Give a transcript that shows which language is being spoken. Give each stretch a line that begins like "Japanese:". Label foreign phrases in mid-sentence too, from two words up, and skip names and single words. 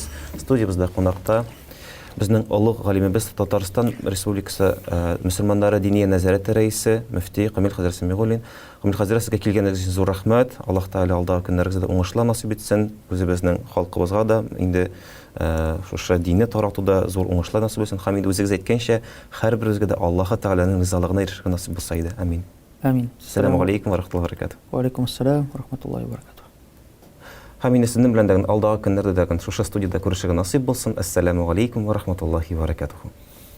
Tatar: Студиябызда кунакта безнең олуг галимебез, Татарстан Республикасы мөселманнары дини нәзарәте рәисе, мөфти Камил хәзрәт Сәмигуллин. Камил хәзрәт, сезгә килгәнегез өчен зур рәхмәт. Аллаһ Таала алдагы көннәрегездә уңышлар насыйп итсен. Үзебезнең халкыбызга да инде шушы динне таратуда зур уңышлар насыйп итсен. Һәм инде үзегез әйткәнчә, һәрберебезгә дә Аллаһ Тааланың ризалыгына ирешергә насыйп булса иде. Амин. Амин.
Arabic: السلام عليكم ورحمة الله وبركاته. وعليكم السلام ورحمة الله وبركاته.
Tatar: Һәм инде сезнең белән дә алдагы көннәрдә дә шушы студияда күрешергә насыйп булсын.
Arabic: السلام عليكم ورحمة الله وبركاته.